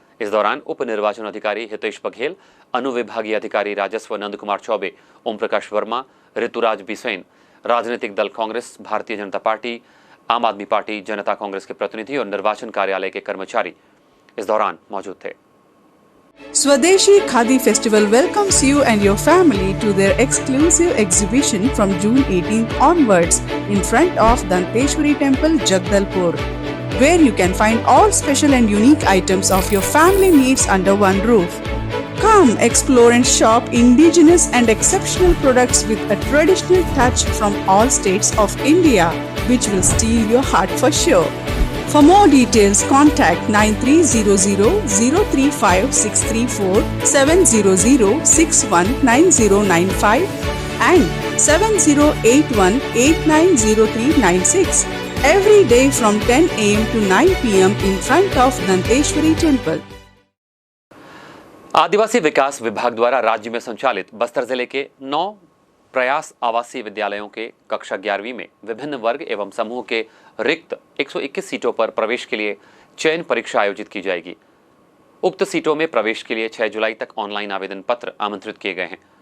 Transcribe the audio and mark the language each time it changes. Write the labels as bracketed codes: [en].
[hi] इस दौरान उप निर्वाचन अधिकारी हितेश बघेल, अनुविभागीय अधिकारी राजस्व नंद कुमार चौबे, ओम प्रकाश वर्मा, ऋतुराज बिसेन, राजनीतिक दल कांग्रेस, भारतीय जनता पार्टी, आम आदमी पार्टी, जनता कांग्रेस के प्रतिनिधि और निर्वाचन कार्यालय के कर्मचारी इस दौरान मौजूद थे। [en] Swadeshi Khadi Festival welcomes you and your family to their exclusive exhibition from June 18th onwards in front of Danteshwari Temple, Jagdalpur, where you can find all special and unique items of your family needs under one roof. Come explore and shop indigenous and exceptional products with a traditional touch from all states of India, which will steal your heart for sure. For more details, contact 9300-035-634, 700-619095 and 7081-890396. Every day from 10 a.m. to 9 p.m. in front of Danteshwari Temple. [hi] आदिवासी विकास विभाग द्वारा राज्य में संचालित बस्तर जिले के 9 प्रयास आवासीय विद्यालयों के कक्षा 11वीं में विभिन्न वर्ग एवं समूह के रिक्त 121 सीटों पर प्रवेश के लिए चयन परीक्षा आयोजित की जाएगी। उक्त सीटों में प्रवेश के लिए 6 जुलाई तक ऑनलाइन आवेदन पत्र आमंत्रित किए गए हैं।